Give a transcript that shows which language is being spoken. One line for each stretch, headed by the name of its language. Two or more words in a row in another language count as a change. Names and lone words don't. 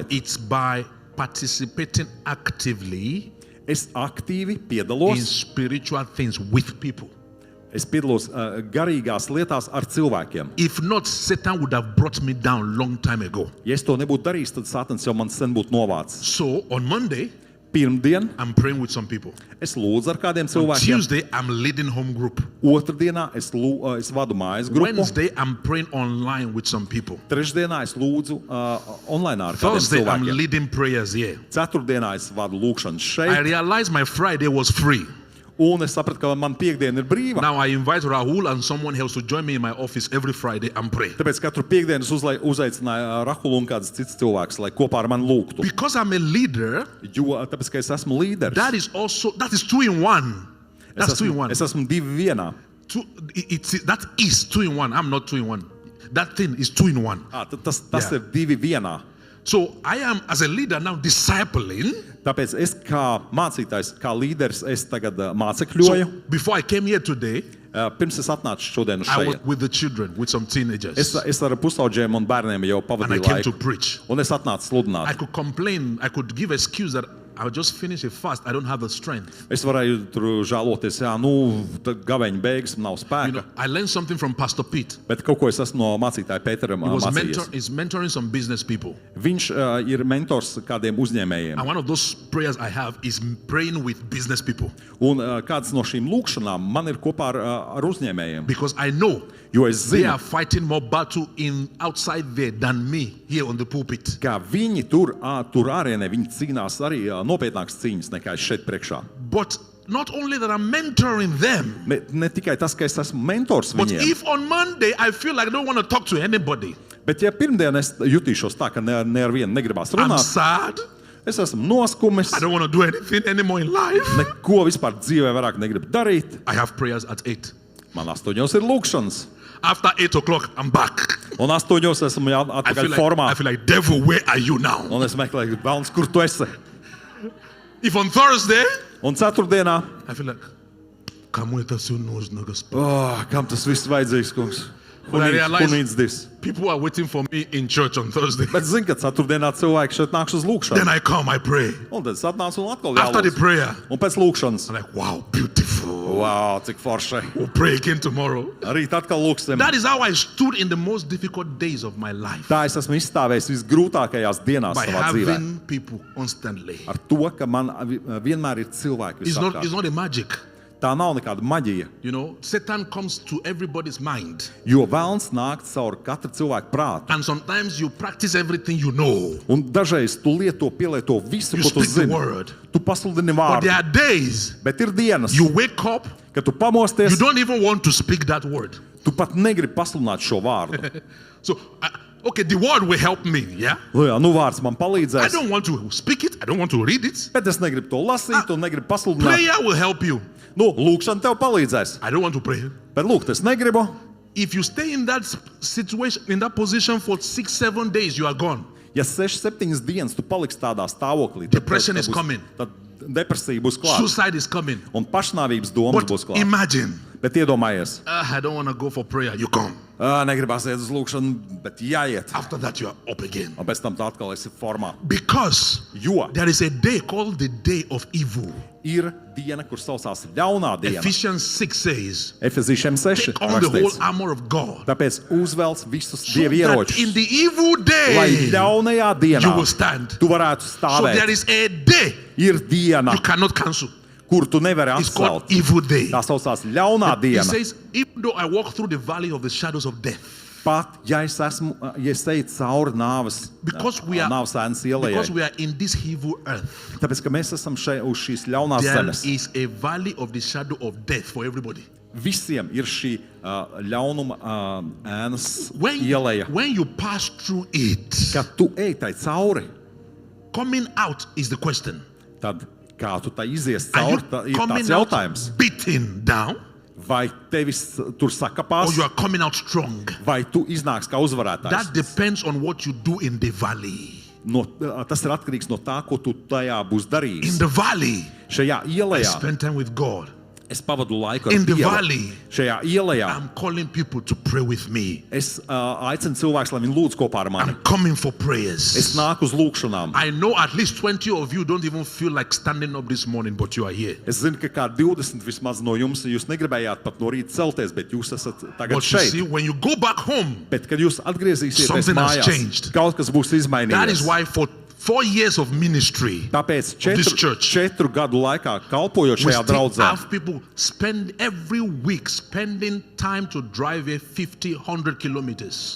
English: it's by participating actively
Latvian: es aktīvi
English: in
Latvian: piedalos.
English: spiritual things with people.
Latvian: Es piedalos garīgās lietās ar cilvēkiem.
English: If not, Satan would have brought me down long time ago.
Latvian: Ja es to nebūtu darījis, tad Sātans jau man sen būtu novācis.
English: So on Monday,
Latvian: Pirmdien
English: I'm praying with some people.
Latvian: es lūdzu ar kādiem
English: On
Latvian: cilvēkiem.
English: Tuesday, I'm leading home group.
Latvian: Otrdienā es vadu mājas grupu.
English: Wednesday, I'm praying online with some people.
Latvian: Trešdienā es lūdzu online ar kādiem
English: Thursday, I'm
Latvian: cilvēkiem.
English: leading prayers here.
Latvian: Ceturtdienā es vadu lūkšanas
English: I
Latvian: šeit.
English: realized my Friday was free.
Latvian: Un es sapratu, ka man piekdiena ir brīva.
English: Now I invite Rahul and someone else to join me in my office every Friday and pray.
Latvian: Tāpēc katru piekdienu es uzaicināju Rahulu un kāds cits cilvēks, lai kopā ar mani lūgtu.
English: Because I'm a leader,
Latvian: Jo tāpēc, ka es esmu līderis.
English: that is 2 in 1. That's 2 in 1.
Latvian: Es esmu 2 vienā.
English: That is 2 in 1. I'm not 2 in 1. That thing is 2 in 1.
Latvian: Tas
English: Yeah.
Latvian: ir 2 vienā.
English: So I am, as a leader, now discipling.
Latvian: Tāpēc es kā mācītājs, kā līderis, es tagad
English: So
Latvian: mācekļoju.
English: before I came here today,
Latvian: Pirms es atnācu šodien uz
English: I was
Latvian: šeit.
English: with the children, with some teenagers.
Latvian: Es ar pusauģiem un bērniem jau
English: And I
Latvian: pavadīju
English: came to
Latvian: laiku.
English: preach.
Latvian: Un es atnācu
English: I
Latvian: sludināt.
English: could complain, I could give excuse that I'll just finish a fast. I don't have the strength.
Latvian: Es varēju tur žēloties, tad gaveņa beigas nav spēka.
English: I learned something from Pastor Pete.
Latvian: Bet kaut ko es esmu no mācītāja Pētera mācījies.
English: He's mentoring some business people.
Latvian: Viņš ir mentors kādiem uzņēmējiem.
English: And one of those prayers I have is praying with business people.
Latvian: Un kāds no šīm lūkšanām man ir kopā ar uzņēmējiem.
English: Because I know
Latvian: Jo es
English: they
Latvian: zinu,
English: are fighting more battle outside there than me here on the pulpit.
Latvian: ka viņi tur ārienē, viņi cīnās arī nopietnākas cīņas nekā es šeit priekšā.
English: But not only that I'm mentoring them,
Latvian: Ne tikai tas, ka es esmu mentors
English: but
Latvian: viņiem,
English: if on Monday I feel like I don't want to talk to anybody,
Latvian: bet ja pirmdien es jutīšos tā, ka ne ar vienu negribās
English: I'm
Latvian: runāt,
English: sad,
Latvian: es esmu noskumis,
English: I don't want to do anything anymore in life,
Latvian: neko vispār dzīvē vairāk negribu darīt.
English: I have prayers at 8.
Latvian: Man 8 ir lūkšanas.
English: After 8 o'clock, I'm back.
Latvian: Un 8 esmu jau
English: I
Latvian: atpakaļ
English: feel
Latvian: formā.
English: like, devil, where are you now?
Latvian: Un es meklēju, velns, kur tu esi?
English: If on Thursday,
Latvian: Un ceturtdienā,
English: I feel like,
Latvian: kam tas jau nūs. kam tas viss vajadzīgs, kungs?
English: But I Who realize needs this? people are waiting for me in church on Thursday.
Latvian: Bet zini, ka ceturtdienā cilvēki šeit nāks uz lūkšanu.
English: Then I come, I pray.
Latvian: Un tad es atnācu un atkal
English: After the
Latvian: jālūdz.
English: prayer,
Latvian: Un pēc lūkšanas,
English: I'm like, wow, beautiful.
Latvian: wow, cik forši.
English: We'll pray again tomorrow.
Latvian: Rīt atkal lūksim.
English: That is how I stood in the most difficult days of my life.
Latvian: Tā es esmu izstāvējis visgrūtākajās dienās
English: By
Latvian: savā dzīvē.
English: having people constantly.
Latvian: Ar to, ka man vienmēr ir cilvēki
English: It's
Latvian: visapkārt.
English: not a magic.
Latvian: Tā nav nekāda maģija,
English: You know, Satan comes to everybody's mind.
Latvian: jo velns nāk caur katra cilvēka prātu.
English: And sometimes you practice everything you know.
Latvian: Un dažreiz tu pielieto visu,
English: You
Latvian: ko tu
English: speak the
Latvian: zini.
English: word.
Latvian: Tu pasludini
English: But there
Latvian: vārdu,
English: are days
Latvian: bet ir dienas,
English: you wake up,
Latvian: kad tu pamosties,
English: you don't even want to speak that word.
Latvian: tu pat negribi pasludināt šo vārdu.
English: So, okay, the word will help me, yeah?
Latvian: Jā, vārds man
English: I
Latvian: palīdzēs,
English: don't want to speak it. I don't want to read it.
Latvian: bet es negribu to lasīt un negribu pasludināt.
English: Prayer will help you.
Latvian: Lūkšana tev palīdzēs,
English: I don't want to pray.
Latvian: bet lūgt es negribu.
English: If you stay in that situation, in that position for 6-7 days, you are gone.
Latvian: Ja 6-7 dienas tu paliksi tādā stāvoklī,
English: Depression is coming.
Latvian: Tad depresija būs klāta
English: Suicide is coming.
Latvian: un pašnāvības domas
English: But
Latvian: būs klāta.
English: imagine,
Latvian: Bet iedomājies,
English: I don't want to go for prayer. You come.
Latvian: negribās iet uz lūkšanu, bet jāiet.
English: After that, you are up again.
Latvian: Un pēc tam tu atkal esi formā.
English: Because
Latvian: Jo
English: there is a day called the day of evil.
Latvian: ir diena, kur saucās ļaunā diena.
English: Ephesians 6 says,
Latvian: Efezīšiem 6
English: take on the whole
Latvian: rakstīts.
English: armor of God.
Latvian: Tāpēc uzvelc visus
English: So
Latvian: dievu
English: that
Latvian: ieročus,
English: in the evil
Latvian: lai
English: day,
Latvian: ļaunajā
English: you
Latvian: dienā
English: will stand.
Latvian: tu varētu
English: So there
Latvian: stāvēt.
English: is a day
Latvian: Ir diena,
English: you cannot cancel.
Latvian: kur tu nevari
English: It's called
Latvian: atcelt.
English: evil day.
Latvian: Tā saucās ļaunā
English: He
Latvian: diena.
English: says, even though I walk through the valley of the shadows of death,
Latvian: Pat, ja es eju cauri nāves
English: because we are
Latvian: ēnas ielai,
English: we are in this evil earth,
Latvian: tāpēc, ka mēs esam šeit uz šīs ļaunās
English: there
Latvian: zemes.
English: is a valley of the shadow of death for everybody.
Latvian: Visiem ir šī ļaunuma ēnas
English: When
Latvian: ielai.
English: you pass through it,
Latvian: Kad tu ej tai cauri,
English: coming out is the question.
Latvian: tad kā tu tai izies
English: Are you
Latvian: cauri, ir
English: coming
Latvian: tāds
English: out
Latvian: jautājums.
English: beaten down,
Latvian: Vai tevis tur
English: or
Latvian: sakapās,
English: you are coming out strong?
Latvian: vai tu iznāks kā uzvarētājs?
English: That depends on what you do in the valley.
Latvian: Tas ir atkarīgs no tā, ko tu tajā būsi
English: In
Latvian: darījis.
English: the valley,
Latvian: Šajā
English: I
Latvian: ielā
English: spend time with God.
Latvian: es pavadu laiku ar
English: In the
Latvian: Dievu.
English: valley,
Latvian: Šajā ielā
English: I'm calling people to pray with me.
Latvian: es aicinu cilvēkus, lai viņi lūdz kopā ar mani.
English: I'm coming for
Latvian: Es
English: prayers.
Latvian: nāku uz lūkšanām.
English: I know at least 20 of you don't even feel like standing up this morning, but you are here.
Latvian: Es zinu, ka kā 20 vismaz no jums, jūs negribējāt pat no rīta celties, bet jūs esat tagad
English: But you see,
Latvian: šeit.
English: when you go back home,
Latvian: Bet, kad jūs atgriezīsieties
English: Something has
Latvian: mājās,
English: changed.
Latvian: kaut kas būs
English: that is
Latvian: izmainījies.
English: why for 4 years of ministry,
Latvian: Tāpēc
English: this church,
Latvian: 4 gadu laikā kalpojot
English: we
Latvian: šajā
English: still
Latvian: draudzē,
English: have people spend every week spending time to drive a 50-100 kilometers.